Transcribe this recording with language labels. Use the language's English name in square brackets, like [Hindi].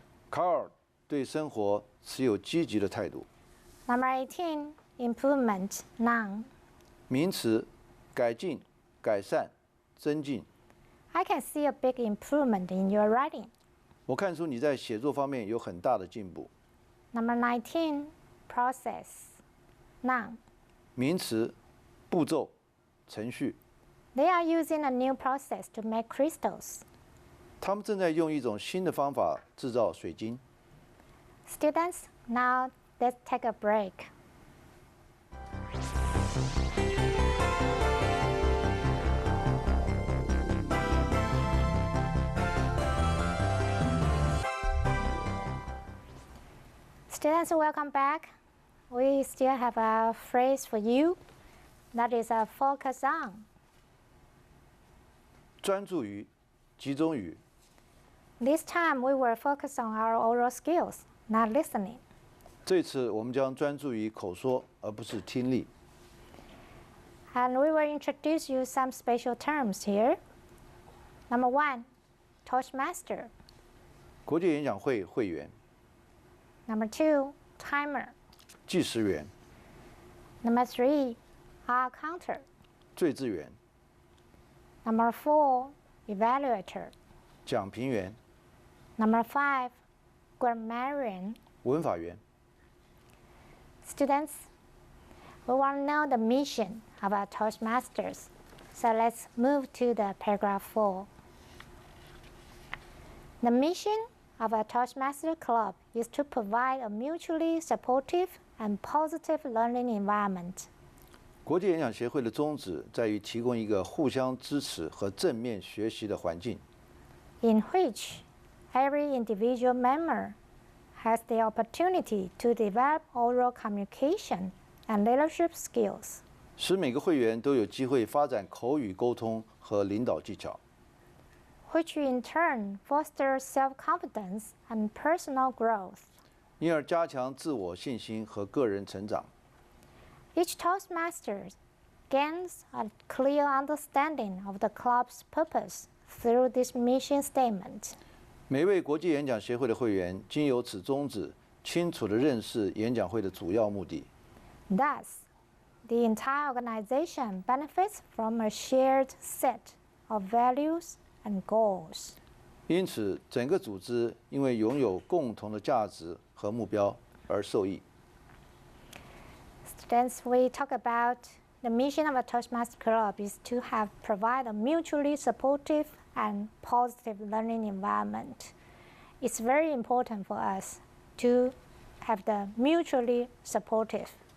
[Chinese] 卡尔对生活持有积极的态度。 [English] Number 18, improvement, noun. [Chinese] 名词，改进、改善、增进。 [English] I can see a big improvement in your writing. [Chinese] 我看出你在写作方面有很大的进步。 [English] Number 19, process. Noun. [Chinese] 名词、步骤、程序。 [English] They are using a new process to make crystals. [Chinese] 他们正在用一种新的方法制造水晶。 [English] Students, now let's take a break. Students, welcome back. We still have a phrase for you. That is a focus on. [Chinese] 专注于，集中于。 [English] This time we will focus on our oral skills, not listening. [Chinese] 这次我们将专注于口说，而不是听力。 [English] And we will introduce you some special terms here. Number 1, Toastmaster. [Chinese] 国际演讲会会员。 [English] Number 2, Timer. [Chinese] 计时员。 [English] Number 3, R Counter. [Chinese] 最资员。 [English] Number 4, Evaluator. [Chinese] 讲评员。 [English] Number 5, Grammarian. [Chinese] 文法员。 [English] Students, we want to know the mission of our Toastmasters. So let's move to the paragraph 4. The mission of our Toastmaster Club is to provide a mutually supportive and positive learning environment. [Chinese] 国际演讲协会的宗旨在于提供一个互相支持和正面学习的环境， [English] in which every individual member has the opportunity to develop oral communication and leadership skills, [Chinese] 使每个会员都有机会发展口语沟通和领导技巧， [English] which in turn fosters self-confidence and personal growth. [Chinese] 因而加强自我信心和个人成长。 [English] Each Toastmaster gains a clear understanding of the club's purpose through this mission statement. [Chinese] 每位国际演讲协会的会员经由此宗旨，清楚地认识演讲会的主要目的。 [English] Thus, the entire organization benefits from a shared set of values and goals. [Chinese] 因此，整个组织因为拥有共同的价值和目标而受益。 [English] Students, we talk about the mission of a Toastmaster Club is to provide a mutually supportive and positive learning environment. It's very important for us to have the mutually supportive.